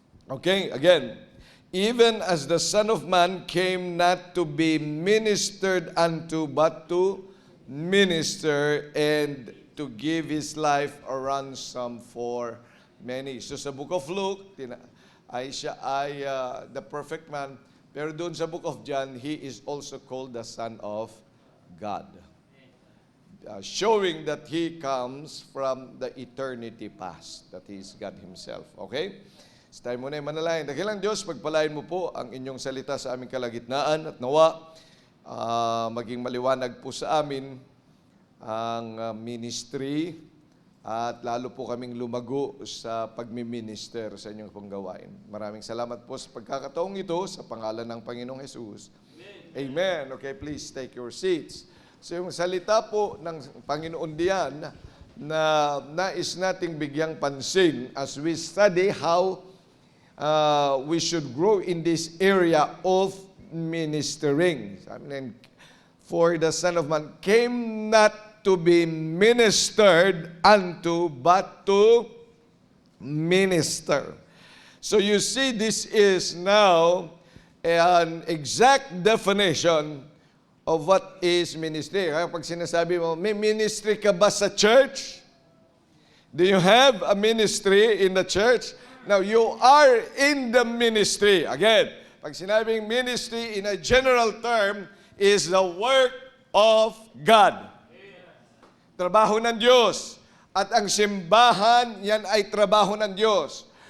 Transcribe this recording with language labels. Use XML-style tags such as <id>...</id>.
<en>Okay, again, even as the Son of Man came not to be ministered unto, but to minister and to give His life a ransom for many.</en> <tl>So sa Book of Luke, siya ay</tl> <en>the perfect man.</en> <tl>Pero doon sa</tl> <en>Book of John, He is also called the Son of God. Showing that He comes from the eternity past, that He is God Himself. Okay? It's time</en> <tl>muna yung manalangin. Dakilang Diyos, pagpalain mo po ang inyong salita sa aming kalagitnaan at nawa, maging maliwanag po sa amin ang ministry at lalo po kaming lumago sa pagmiminister sa inyong pong gawain. Maraming salamat po sa pagkakataong ito sa pangalan ng Panginoong Jesus. Amen.</tl> <en>Okay, please take your seats.</en> <tl>So yung salita po ng Panginoon diyan na nais nating bigyang pansin</tl> <en>as we study how we should grow in this area of ministering.</en> <tl>Sabi na,</tl> <en>for the Son of Man came not to be ministered unto, but to minister. So you see, this is now an exact definition of what is ministry.</en> <tl>Kaya pag sinasabi mo, may ministry ka ba sa church?</tl> <en>Do you have a ministry in the church? Now, you are in the ministry. Again,</en> <tl>pag sinabing</tl> <en>ministry in a general term is the work of God.</en> <tl>Trabaho ng Diyos. At ang simbahan, yan ay trabaho ng Diyos.</tl>